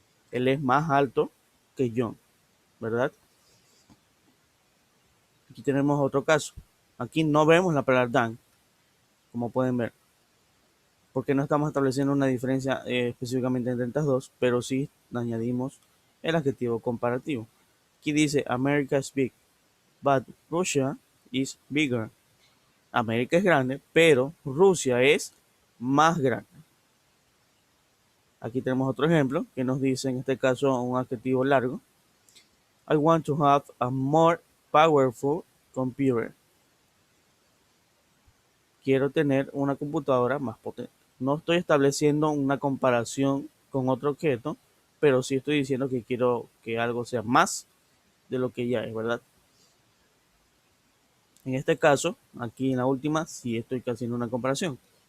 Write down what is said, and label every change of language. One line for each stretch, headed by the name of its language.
Spanish: Él es más alto que John, ¿verdad? Aquí tenemos otro caso. Aquí no vemos la palabra than, como pueden ver, porque no estamos estableciendo una diferencia específicamente entre estas dos, pero sí añadimos el adjetivo comparativo. Aquí dice
English: America is big, but Russia is bigger.
Spanish: América es grande, pero Rusia es más grande. Aquí tenemos otro ejemplo que nos dice en este caso un adjetivo largo.
English: I want to have a more powerful computer.
Spanish: Quiero tener una computadora más potente. No estoy estableciendo una comparación con otro objeto, pero sí estoy diciendo que quiero que algo sea más de lo que ya es, ¿verdad? En este caso, aquí en la última, sí estoy haciendo una comparación.